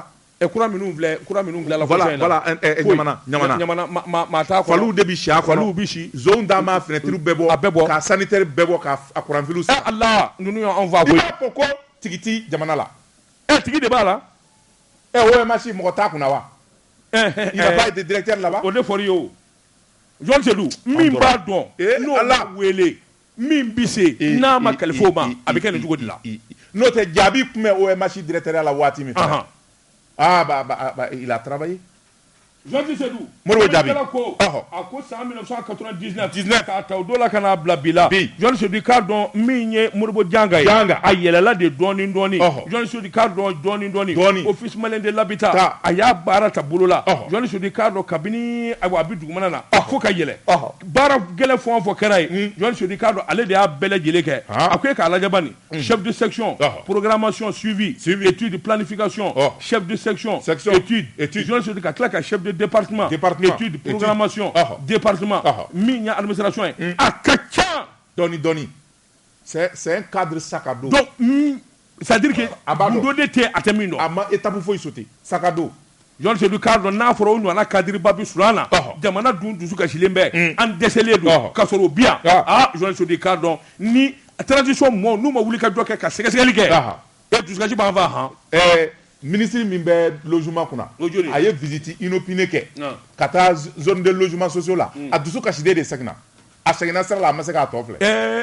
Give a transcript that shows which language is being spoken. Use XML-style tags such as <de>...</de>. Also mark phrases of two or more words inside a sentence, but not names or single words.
<bm>courant minnu filɛ la ɲamana maa t'a kɔnɔ faliw de bɛ si a kɔnɔ zone d'a ma fenêtre bɛɛ bɔ ka sanitaire bɛɛ bɔ ka courant fil sa Allah ninnu y'anw fa koyi i b'a fɔ ko tigi ti jamana la tigi de b'a la OMH mɔgɔ t'a kunna wa</bm> <fr>il n'a pas été directeur là-bas</fr> <bm>o de fɔra i ye o John Seydou min b'a dɔn n'o b'a wele min bɛ se n'a ma kalifa o ma a bɛ kɛ nin cogo de la n'o tɛ jaabi tun bɛ OMH directeur la waati min fɛ</bm> <fr>il a travaillé</fr> <bm>John Seydou Modibo Jaabi a ko san 1999 k'a ta o dɔ la ka n'a bila bi la John Seydou k'a dɔn min ye Modibo Janka ye a yɛlɛla de dɔɔni John Seydou k'a dɔn dɔɔni</bm> <fr>office malien de l'habitat</fr> <bm>a y'a baara ta bolo la John Seydou k'a dɔn kabini a bɛ dugumana na fo ka yɛlɛ baara gɛlɛn fɛn o fɛn kɛra ye John Seydou k'a dɔn ale de y'a bɛɛ lajɛlen kɛ a ko e k'a lajɛ bani</bm> <fr>chef de section programmation suivi étude planification chef de section étude</fr> <bm>John Seydou ka tila ka</bm> <fr>chef de département étude programmation département</fr> <bm>min ya administration ye a ka ca</bm> <fr>dɔɔni c'est un cadre sac à dos donc c'est à dire que</fr> <bm>gundo de tɛ a tɛ min dɔn a ma étape foyi sauter</bm> <fr>sac à dos</fr> <bm>Jean Sédou Cardo n'a fɔra o ɲɔgɔnna cadre ba bi Sulana jamana dun dusu kasilen bɛ an dɛsɛlen don ka sɔrɔ o bi yan Jean Sédou Cardo ni transition mɔgɔw n'u ma wuli ka jɔ kɛ ka sɛgɛsɛgɛli kɛ dusukasi b'an fa ministre min bɛ logement kunna a ye</bm> <fr>visite inopinée</fr> <bm>kɛ ka taa</bm> <fr>zone de logement sociaux</fr> <bm>la a dusu kasiden de seginna a seginna sira la a ma se k'a tɔ filɛ</bm>